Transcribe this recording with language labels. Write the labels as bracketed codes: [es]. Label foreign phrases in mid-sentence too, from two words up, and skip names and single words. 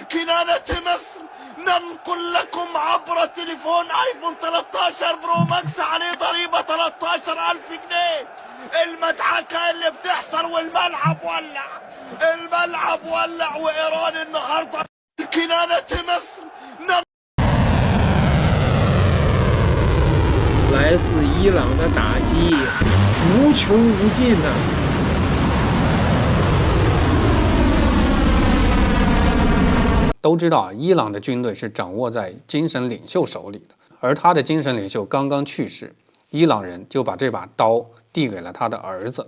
[ar] كنانة مصر ننقل لكم عبر تليفون ايفون 13 برو ماكس عليه ضريبة 13,000 جنيه. المدعكة اللي بتحصل والملعب ولع، الملعب ولع وايران النهارده كنانة مصر [zh] 来自伊朗的打击无穷无尽呐！都知道伊朗的军队是掌握在精神领袖手里的，而他的精神领袖刚刚去世，伊朗人就把这把刀递给了他的儿子。